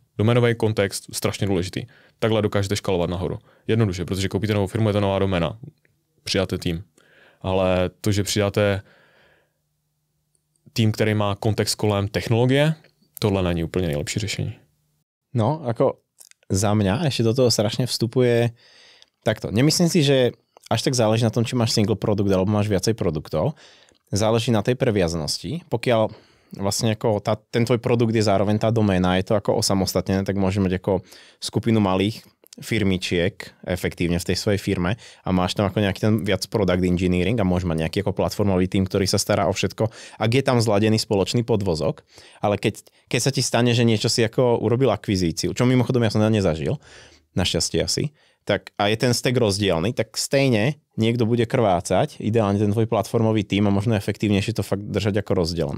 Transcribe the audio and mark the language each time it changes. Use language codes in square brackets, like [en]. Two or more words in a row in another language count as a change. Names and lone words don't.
[cs] Doménový kontext strašně důležitý. Takhle dokážete škalovat nahoru. Jednoduše, protože koupíte novou firmu, je to nová doména. Přidáte tým. Ale to, že přidáte tým, který má kontext kolem technologie, tohle není úplně nejlepší řešení. No, [sk] ako za mňa ešte do toho strašne vstupuje takto. Nemyslím si, že až tak záleží na tom, či máš single produkt alebo máš viacej produktov. Záleží na tej previazanosti. Pokiaľ vlastne ako ten tvoj produkt je zároveň tá doména, je to ako osamostatnené, tak môže mať ako skupinu malých firmičiek efektívne v tej svojej firme a máš tam ako nejaký ten viac [en] product engineering [sk] a môžeš mať nejaký ako platformový tým, ktorý sa stará o všetko, ak je tam zladený spoločný podvozok, ale keď sa ti stane, že niečo si ako urobil akvizíciu, čo mimochodom ja som nezažil, našťastie asi, tak a je ten stack rozdielny, tak stejne niekto bude krvácať, ideálne ten tvoj platformový tým a možno efektívnejšie to fakt držať ako rozdelené.